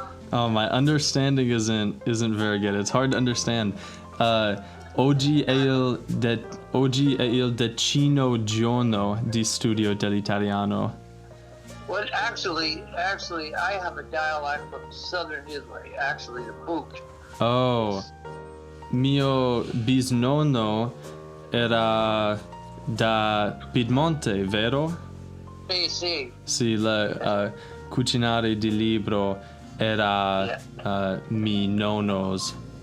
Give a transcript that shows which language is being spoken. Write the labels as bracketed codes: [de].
[en] Oh, my understanding isn't very good. It's hard to understand. [it] Oggi è il decimo giorno di studio dell'italiano. [en] Well, actually, I have a dialect from southern Italy. Actually, the boot. [it] Oh, mio bisnonno era da Piedmonte, vero? Sì. Sì, la cucinare di libro era mi nonno's.